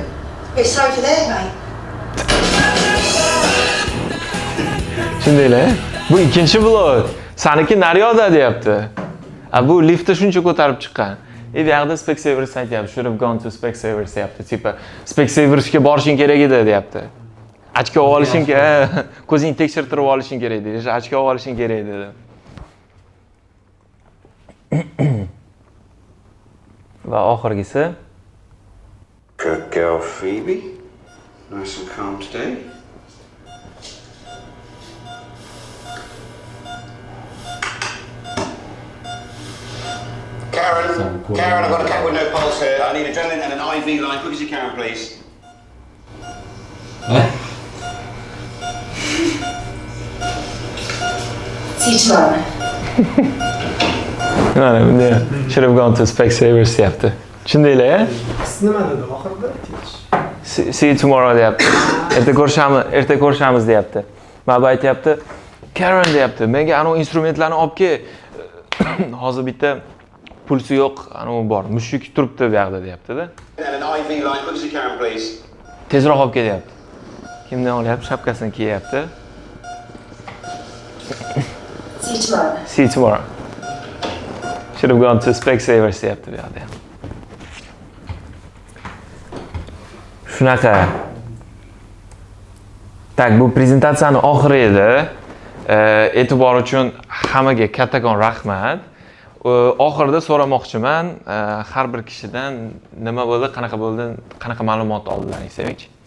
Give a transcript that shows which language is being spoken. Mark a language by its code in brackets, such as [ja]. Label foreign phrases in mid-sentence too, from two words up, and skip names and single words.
[en] It's over there, mate. [uz] Shundaylar. Bu ikkinchi blok. Saniki naryoqda deyapti. Bu liftda shuncha ko'tarib chiqqan. Bu yerda Specsavers aytyapti, [en] should have gone to Specsavers deyapti. [uz] Tipa Specsaversga borishing kerak edi deyapti. Ochko olishing, ko'zingni tekshirtirib olishing kerak edi. Ochko olishing kerak edi. Va oxirgisi [en] Good girl, Phoebe. Nice and calm today. Karen, I've got a cat with no pulse here. I need adrenaline and an IV line, quick as you can, please. See you tomorrow. No, should have gone to Specsavers [uz] deyapti. Shundaylar. Nima dedi oxirida? [en] See you tomorrow deyapti. [uz] Erta ko'rishamiz deyapti. Mana bu aytyapti, Karen deyapti. Menga ana instrumentlarni olib kel. Hozir bitta pulsi yo'q, ana bor. Mushuk turibdi bu yoqda deyapti-da. [en] And an IV line, quick as you can, please. [uz] Tezroq olib kel deyapti. Kimdan olyapti? Shapkasini kiyapti. [en] See you tomorrow. See you tomorrow. Should have gone to Specsavers [uz] deyapti bu yoqda. Shunaqa. Tak, bu prezentatsiyaning oxiri edi. E'tibor uchun hammaga kattakon rahmat. Oxirida so'ramoqchiman, har bir kishidan nima bo'ldi, qanaqa ma'lumot oldilaring, Sevinch?